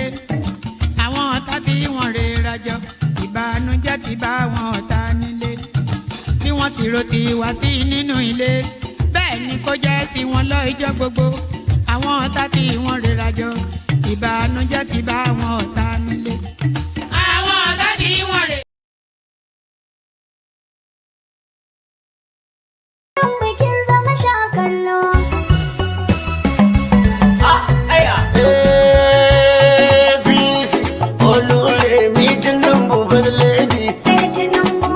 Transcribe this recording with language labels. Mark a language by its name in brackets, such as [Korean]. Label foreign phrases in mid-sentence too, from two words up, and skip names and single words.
[Yoruba] Àwọn ọ̀tá tí wọ́n rè rajọ ìbànújẹ́ ti bá àwọn ọ̀tá nílé. Bí wọ́n ti ro tiwa sí nínú ilé bẹ́ẹ̀ ni kó jẹ́ tiwọn lọ́jọ́ gbogbo. Àwọn ọ̀tá tí wọ́n rè rajọ ìbànújẹ́ ti bá àwọn ọ̀tá nílé. Àwọn ọ̀tá tí wọ́n rè. [Hausa] Bikin zama sha kallo. Oluremi Tinubu Bazledi. Sai Tinubu.